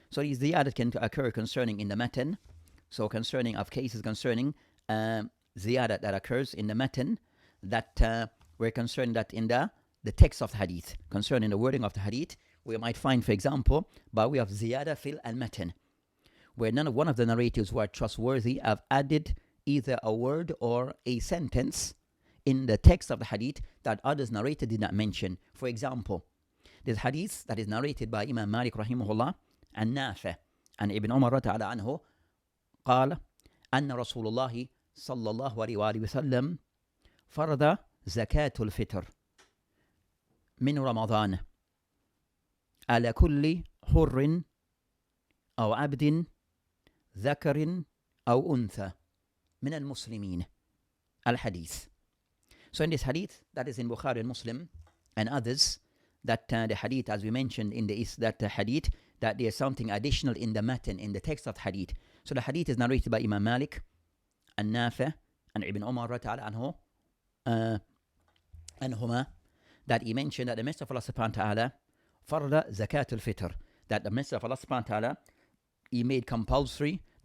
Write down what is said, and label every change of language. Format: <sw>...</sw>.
<en>So these ziyadah can occur concerning in the matan. So concerning of cases concerning ziyadah that occurs in the matan, that we're concerned that in the text of the hadith, concerning the wording of the hadith, we might find, for example, by way of ziyadah fil al-matan, where one of the narrators who are trustworthy have added either a word or a sentence in the text of the hadith that others narrated did not mention. For example, this hadith that is narrated by Imam Malik rahimahullah, An-Nafi' and Ibn Umar ta'ala anhu,</en> <ar>قال أن رسول الله صلى الله عليه وآله وسلم فرض زكاة الفطر من رمضان على كل حر أو عبد ذكر أو أنثى من المسلمين. Al-Hadith.</ar> <en>So in this hadith that is in Bukhari and Muslim and others, that the hadith, as we mentioned in the hadith, that there's something additional in the matan, in the text of the hadith. So the hadith is narrated by Imam Malik, An-Nafi' and Ibn Umar ta'ala anhuma, that he mentioned that the Messenger of Allah subhanahu wa ta'ala farda zakat al-fitr, that the Messenger of Allah subhanahu wa ta'ala, he made compulsory</en>